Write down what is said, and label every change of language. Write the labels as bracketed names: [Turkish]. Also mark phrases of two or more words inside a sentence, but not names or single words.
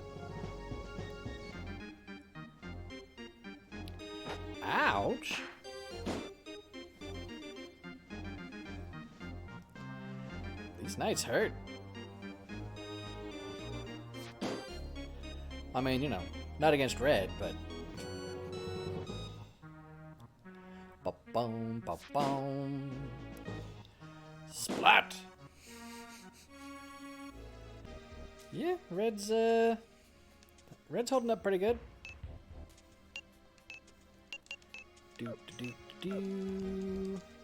[English] Ouch. These knights hurt. I mean, you know, not against red, but... Ba-boom, ba-boom. Splat! Yeah, red's holding up pretty good. Do.